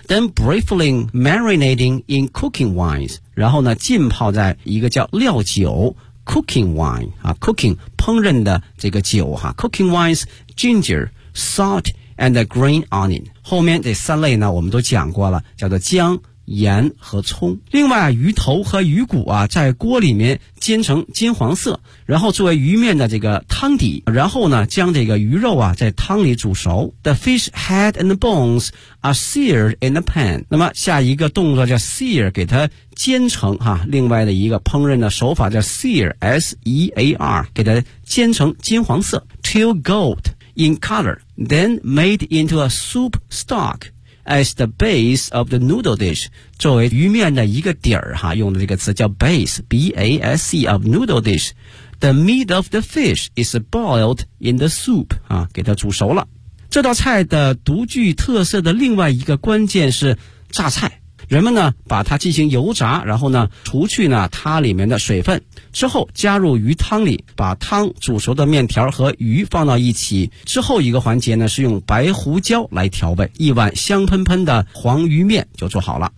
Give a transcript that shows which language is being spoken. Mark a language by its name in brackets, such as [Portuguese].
[English] Then briefly marinating in cooking wines, [Chinese] 然后呢浸泡在一个叫料酒 cooking wine, 啊 cooking, 烹饪的这个酒哈、啊、 [English] cooking wines, ginger, salt, and green onion. [Chinese] 后面这三类呢我们都讲过了，叫做姜、盐和葱。另外鱼头和鱼骨啊，在锅里面煎成金黄色，然后作为鱼面的这个汤底，然后呢将这个鱼肉啊在汤里煮熟。 [English] The fish head and bones are seared in a pan。 [Chinese] 那么下一个动作叫 sear， 给它煎成哈。另外的一个烹饪的手法叫 sear， S-E-A-R， 给它煎成金黄色。 [English] Till gold in color then made into a soup stock as the base of the noodle dish， [Chinese] 作为鱼面的一个底儿哈，用的这个词叫 [English] base， B-A-S-E of noodle dish。 The meat of the fish is boiled in the soup， [Chinese] 啊，给它煮熟了。这道菜的独具特色的另外一个关键是榨菜，人们呢把它进行油炸，然后呢除去呢它里面的水分，之后加入鱼汤里，把汤煮熟的面条和鱼放到一起。之后一个环节呢是用白胡椒来调味，一碗香喷喷的黄鱼面就做好了。